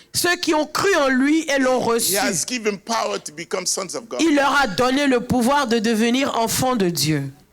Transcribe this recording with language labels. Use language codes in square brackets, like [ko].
[fr] ceux qui ont cru en lui et l'ont reçu, [en] he has given power to become sons of God. [fr] il leur a donné le pouvoir de devenir enfants de Dieu.